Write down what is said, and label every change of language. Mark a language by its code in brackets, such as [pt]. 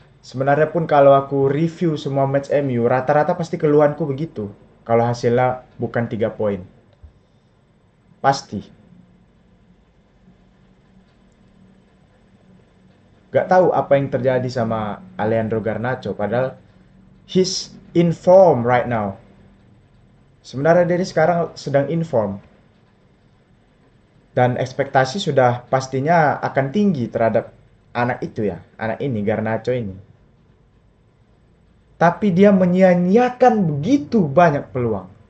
[id] Sebenarnya pun kalau aku review semua match MU, rata-rata pasti keluhanku begitu. Kalau hasilnya bukan 3 poin. Pasti. Gak tahu apa yang terjadi sama Alejandro Garnacho. Padahal [en] he's in form right now. [id] Sebenarnya dia sekarang sedang in form. Dan ekspektasi sudah pastinya akan tinggi terhadap anak itu ya. Anak ini, Garnacho ini. Tapi dia menyia-nyiakan begitu banyak peluang.